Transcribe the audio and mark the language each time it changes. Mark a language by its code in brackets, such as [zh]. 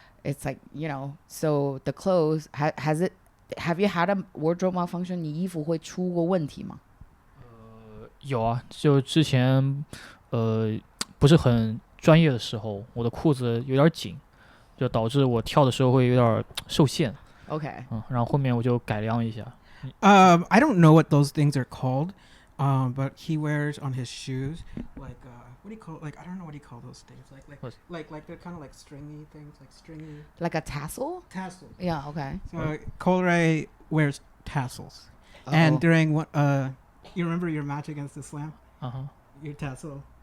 [en] It's like so the clothes have you had a wardrobe malfunction? [zh] 你衣服会出过问题吗？有啊，就之前不是很专业的时候，我的裤子有点紧，就导致我跳的时候会有点受限。 [en] Okay. [zh] 然后后面我就改良一下。 [en] I don't know what those things are called, but he wears on his shoes like what do you call I don't know what do you call those things like they're kind of like stringy things like stringy Like a tassel? tassels. Yeah, okay. So Coldray wears tassels, and during what you remember your match against the Slam, your tassel.